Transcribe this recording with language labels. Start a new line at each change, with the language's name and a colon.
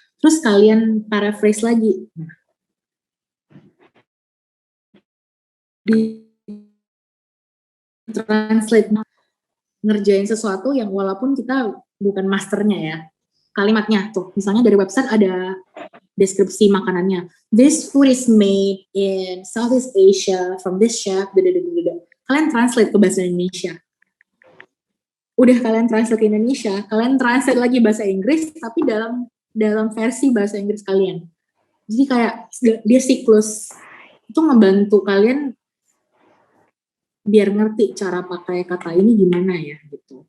Indonesian: Terus kalian paraphrase lagi. Nah, di translate ngerjain sesuatu yang walaupun kita bukan masternya ya. Kalimatnya tuh, misalnya dari website ada deskripsi makanannya.
English: This food is made in Southeast Asia from this chef.
Indonesian: Kalian translate ke bahasa Indonesia. Udah kalian translate ke Indonesia, kalian translate lagi bahasa Inggris, tapi dalam versi bahasa Inggris kalian. Jadi kayak dia siklus. Itu ngebantu kalian biar ngerti cara pakai kata ini gimana ya gitu.